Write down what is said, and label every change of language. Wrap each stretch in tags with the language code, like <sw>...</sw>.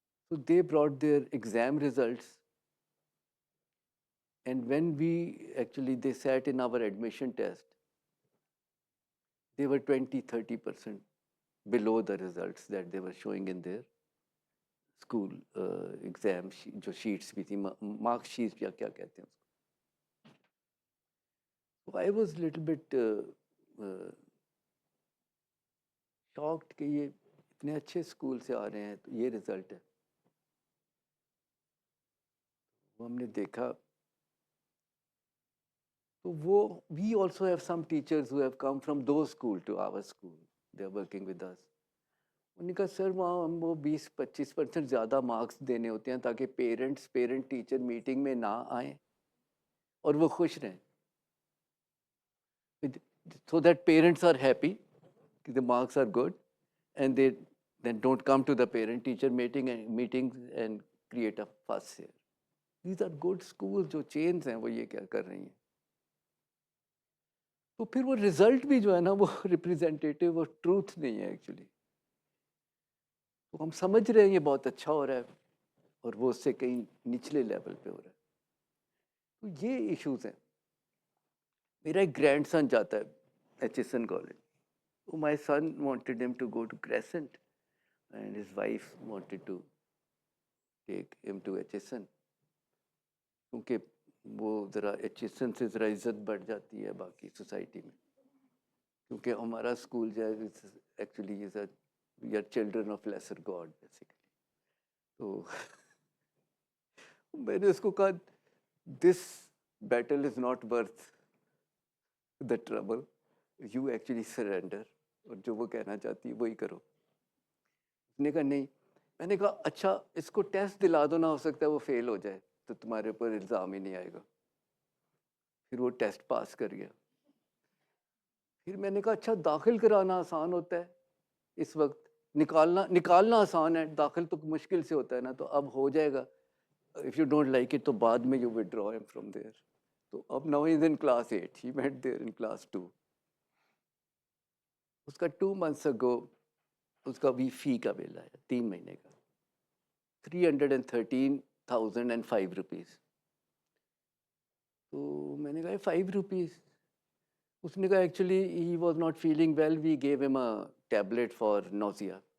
<en>So they brought their exam results, and when they sat in our admission test, they were 20-30% below the results that they were showing in their</en> <ur>school exam جو sheets بھی تھی, marks sheets یا کیا کہتے ہیں اس کو.</ur> <en>I was little bit shocked</en> <ur>کہ یہ اتنے اچھے اسکول سے آ رہے ہیں تو یہ رزلٹ ہے. وہ ہم نے دیکھا تو وہ</ur> <en>We also have some teachers who have come from those school to our school, they are working with us.</en> <ur>انہوں نے کہا سر وہاں ہم وہ 20-25% زیادہ مارکس دینے ہوتے ہیں تاکہ پیرنٹ ٹیچر میٹنگ میں نہ آئیں اور وہ خوش رہیں,</ur> <en>so that parents are happy, the marks are good, and they then don't come to the parent teacher meetings and create a fuss here. These are good schools.</en> <ur>جو chains ہیں وہ یہ کیا کر رہی ہیں. تو پھر وہ رزلٹ بھی جو ہے نا وہ ریپریزنٹیٹیو اور ٹروتھ نہیں ہے ایکچولی. تو ہم سمجھ رہے ہیں یہ بہت اچھا ہو رہا ہے اور وہ اس سے کہیں نچلے لیول پہ ہو رہا ہے. تو یہ ایشوز ہیں. میرا ایک گرینڈ سن جاتا ہے Aitchison college.</ur> <en>My son wanted him to go to Crescent, and his wife wanted to take him to HSN.</en> <ur>کیونکہ وہ ذرا HSN سے ذرا عزت بڑھ جاتی ہے باقی سوسائٹی میں, کیونکہ ہمارا اسکول جو ہے actually</ur> <en>We are children of lesser god basically.</en> <ur>تو میں نے اس کو کہا</ur> <en>this battle is not worth the trouble, you actually surrender,</en> <ur>اور جو وہ کہنا چاہتی ہے وہی کرو. اس نے کہا نہیں. میں نے کہا اچھا اس کو ٹیسٹ دلا دو, نہ ہو سکتا ہے وہ فیل ہو جائے تو تمہارے اوپر الزام ہی نہیں آئے گا. پھر وہ ٹیسٹ پاس کر گیا. پھر میں نے کہا اچھا داخل کرانا آسان ہوتا ہے اس وقت, نکالنا آسان ہے, داخل تو مشکل سے ہوتا ہے نا, تو اب ہو جائے گا.</ur> <en>if you don't like it</en> <ur>تو بعد میں</ur> <en>You withdraw him from there.</en> <ur>تو اب</ur> <en>now he is in class 8, he went there in class 2.</en> <ur>اس کا 2 months ago اس کا بھی فی کا بل آیا 3 مہینے کا, 313,005 روپیز. تو میں نے کہا</ur> <en>5 rupees.</en> <ur>اس نے کہا</ur> <en>Actually he was not feeling well, we gave him a tablet for nausea.</en>